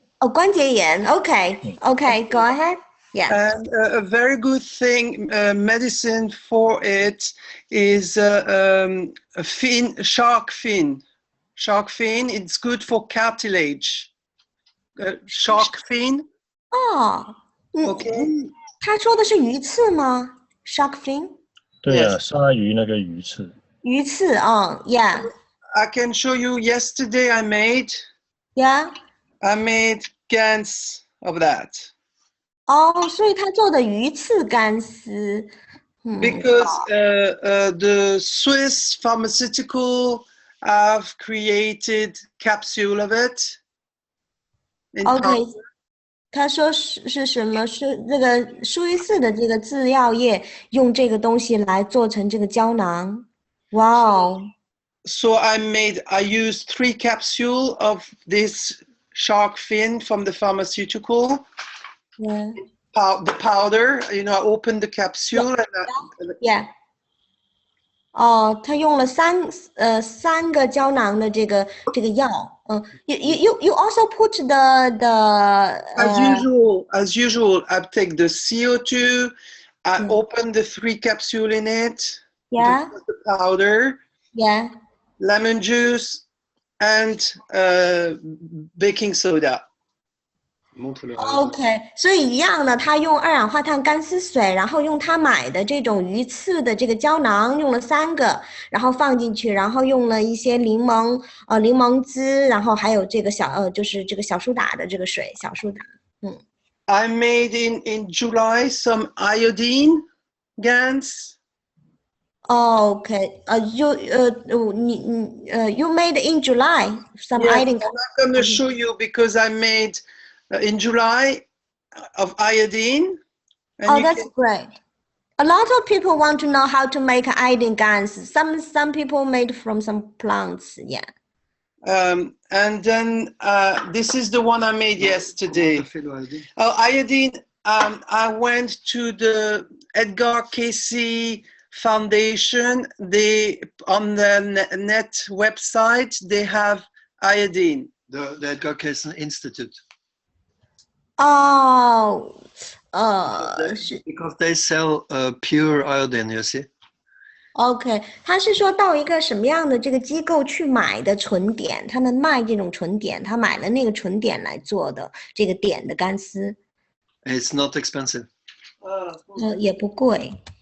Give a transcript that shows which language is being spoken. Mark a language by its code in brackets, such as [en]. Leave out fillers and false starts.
[zh] 关节炎. [en] Okay, go ahead. Yeah. And a very good thing, medicine for it is shark fin. Shark fin, it's good for cartilage. Shark fin. Okay. [zh] 他说的是鱼刺吗 ？ [en] Shark fin. [zh] 对啊，鲨鱼那个鱼刺。鱼刺yeah. [en] I can show you. Yesterday I made. Yeah. I made cans of that. [zh] 哦，所以他做的鱼刺干丝。 [en] Because the Swiss pharmaceutical have created capsule of it. [zh] OK， 他说是什么？是这个苏伊士的这个制药业用这个东西来做成这个胶囊。哇哦！ [en] So I used 3 capsules of this shark fin from the pharmaceutical. Yeah. The powder, you know, I opened the capsule and yeah. [zh] 哦，他用了3个胶囊的这个药。 [en] You also put the as usual, I take the CO2. I open the 3 capsule in it. Yeah. The powder. Yeah. Lemon juice and baking soda. [zh] OK， 所以一样的，他用二氧化碳干丝水，然后用他买的这种鱼刺的这个胶囊，用了3个，然后放进去，然后用了一些柠檬汁，然后还有这个就是这个小苏打的这个水，小苏打。 [en] I made in July some iodine GANs. OK， you made in July some iodine. I'm not going to show you because I made in July of iodine. Oh, that's great. A lot of people want to know how to make iodine GANs. Some people made from some plants. Yeah. And then this is the one I made yesterday. Iodine. I went to the Edgar Keshe Foundation. They on the net website they have iodine. The Edgar Keshe Institute. Oh, because they sell pure iodine, you see. [zh] OK， 他是说到一个什么样的这个机构去买的纯碘，他们卖这种纯碘，他买了那个纯碘来做的这个碘的干丝。 [en] It's not expensive. [zh] 也不贵。